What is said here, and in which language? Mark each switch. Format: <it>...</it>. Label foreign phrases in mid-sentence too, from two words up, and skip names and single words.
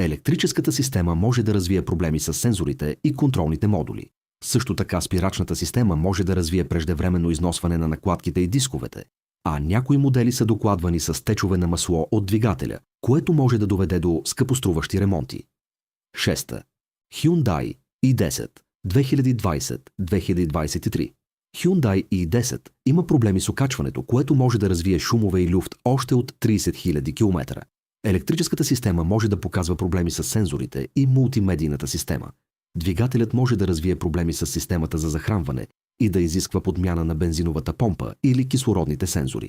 <bg>Електрическата система може да развие проблеми с сензорите и контролните модули. Също така спирачната система може да развие преждевременно износване на накладките и дисковете, а някои модели са докладвани с течове на масло от двигателя, което може да доведе до скъпоструващи ремонти. 6. Hyundai i10 2020-2023. Hyundai i10 има проблеми с окачването, което може да развие шумове и люфт още от 30 000 км. Електрическата система може да показва проблеми с сензорите и мултимедийната система. Двигателят може да развие проблеми с системата за захранване и да изисква подмяна на бензиновата помпа или кислородните сензори.</bg>